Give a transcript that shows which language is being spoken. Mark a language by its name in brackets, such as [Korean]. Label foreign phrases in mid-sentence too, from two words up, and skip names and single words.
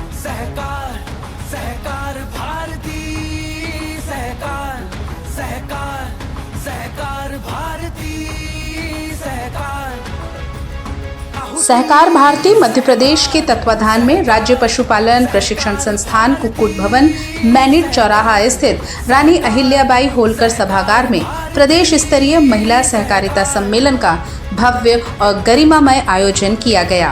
[Hindi] सहकार सहकार भारती सहकार सहकार सहकार भारती सहकार। सहकार भारती मध्य प्रदेश के तत्वाधान में राज्य पशुपालन प्रशिक्षण संस्थान कुक्कुट भवन मैनिट चौराहा स्थित रानी अहिल्याबाई होलकर सभागार में प्रदेश स्तरीय महिला सहकारिता सम्मेलन का भव्य और गरिमामय आयोजन किया गया।